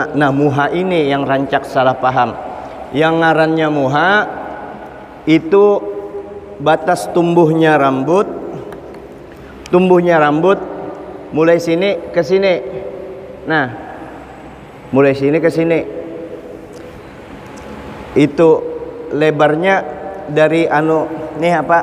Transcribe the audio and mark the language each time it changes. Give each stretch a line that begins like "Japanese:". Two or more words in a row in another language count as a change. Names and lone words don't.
Banjar: Nah, muha ini yang rancak salah paham. Yang ngarannya muha itu batas tumbuhnya rambut.
Indonesian: Tumbuhnya rambut mulai sini ke sini. Nah, mulai sini ke sini. Itu lebarnya dari nih apa?